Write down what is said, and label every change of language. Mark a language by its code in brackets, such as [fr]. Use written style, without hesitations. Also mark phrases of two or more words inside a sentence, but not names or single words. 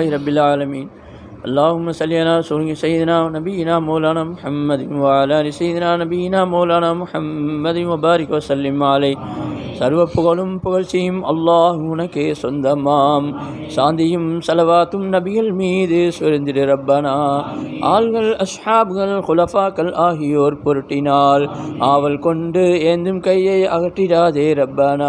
[ar] رب العالمين اللهم صل على سيدنا ونبينا مولانا محمد وعلى آل سيدنا نبينا مولانا محمد وبارك وسلم عليه. [ta] சர்வ புகழும் புகழ்ச்சியும் அல்லாஹ் உனக்கே சொந்தமாம். சாந்தியும் சலவாத்தும் நபிகள் மீது சுரிந்திரு ரப்பனா. ஆள்கள் அஸ்ஹாப்கள் குலஃபாக்கள் ஆகியோர் பொருட்டினால் ஆவல் கொண்டு ஏந்தும் கையை அகற்றிடாதே ரப்பனா.